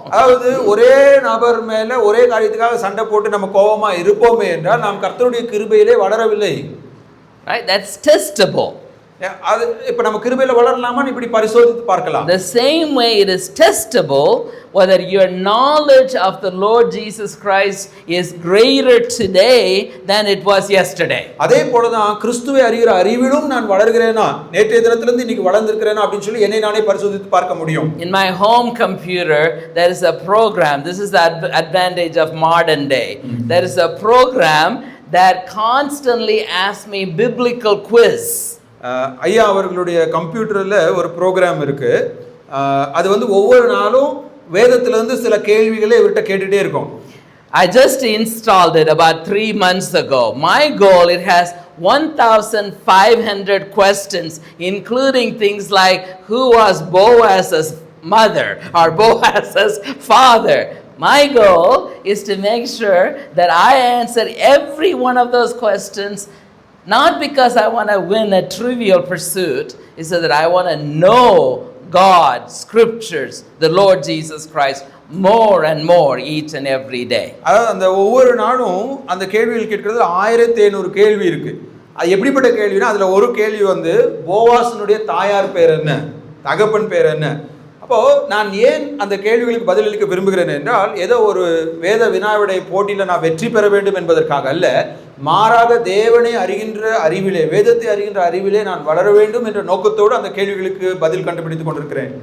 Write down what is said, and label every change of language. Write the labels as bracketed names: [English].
[Tamil] அதாவது ஒரே நபர் மேல ஒரே காரியத்துக்காக சண்டை போட்டு நம்ம கோபமா இருப்போமே என்றால் நாம் கர்த்தருடைய கிருபையிலே வளரவில்லை. [English] Right? That's testable. [Tamil] அது இப்ப நம்ம கிருபையில வளரலாமான்னு இப்படி பரிசோதித்து பார்க்கலாம். [English] The same way it is testable whether your knowledge of the Lord Jesus Christ is greater today than it was yesterday. [Tamil] அதே போல தான் கிறிஸ்துவை அறிகிற அறிவிலும் நான் வளர்கிறேனா, நேற்றைய தினத்திலிருந்து இன்னைக்கு வளர்ந்திருக்கிறேனா அப்படின்னு சொல்லி என்னை நானே பரிசோதித்து பார்க்க முடியும். [English] In my home computer there is a program. This is the advantage of modern day. There is a program that constantly asks me biblical quiz. [Tamil] ஐயா அவர்களுடைய கம்ப்யூட்டரில் ஒரு ப்ரோக்ராம் இருக்கு. அது வந்து ஒவ்வொரு நாளும் வேதத்திலிருந்து சில கேள்விகளை இவர்கிட்ட கேட்டுட்டே இருக்கும். [English] I just installed it about 3 months ago. My goal, it has 1,500 questions, including things like who was Boaz's mother or Boaz's father. My goal is to make sure that I answer every one of those questions, not because I want to win a trivial pursuit, it's so that I want to know God, scriptures, the Lord Jesus Christ more and more each and every day. [Tamil] அதாவது அந்த ஒவ்வொரு நாளும் அந்த கேள்விகள் கேட்கிறது 1500 கேள்வி இருக்கு. அது எப்படிப்பட்ட கேள்வினா, அதுல ஒரு கேள்வி வந்து போவாசனுடைய தாயார் பேர் என்ன, தகப்பன் பேர் என்ன. அப்போ நான் ஏன் அந்த கேள்விகளுக்கு பதிலளிக்க விரும்புகிறேன் என்றால், ஏதோ ஒரு வேத வினாவிடை போட்டியில் நான் வெற்றி பெற வேண்டும் என்பதற்காக அல்ல, மாறாக தேவனை அறிகின்ற அறிவிலே, வேதத்தை அறிகின்ற அறிவிலே நான் வளர வேண்டும் என்ற நோக்கத்தோடு அந்த கேள்விகளுக்கு பதில் கண்டுபிடித்துக் கொண்டிருக்கிறேன்.